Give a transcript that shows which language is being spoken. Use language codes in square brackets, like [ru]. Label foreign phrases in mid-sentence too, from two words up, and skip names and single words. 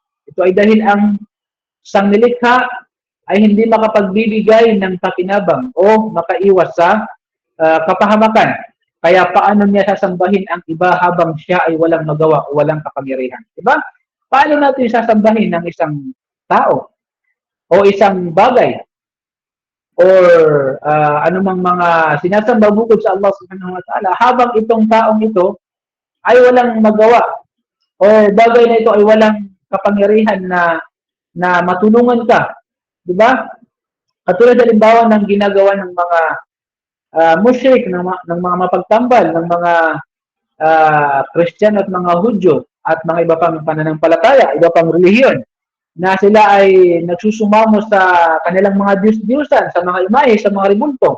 [tl] Ito ay dahil ang isang nilikha ay hindi makapagbibigay ng pakinabang o makaiwas sa kapahamakan. Kaya paano niya sasambahin ang iba habang siya ay walang magawa o walang kapangyarihan? Diba? Paano natin sasambahin ng isang tao o isang bagay or anumang mga sinasamba bukod sa Allah [ar] سبحانه وتعالى [tl] habang itong taong ito ay walang magawa o bagay na ito ay walang kapangyarihan na matulungan ka? Diba? Katulad halimbawa ng ginagawa ng mga mushrik, ng mga mapagtambal, ng mga Christian at mga Hudyo at mga iba pang pananampalataya, iba pang relihiyon, na sila ay nagsusumamo sa kanilang mga Diyos-Diyosan, sa mga imahe, sa mga ribulto.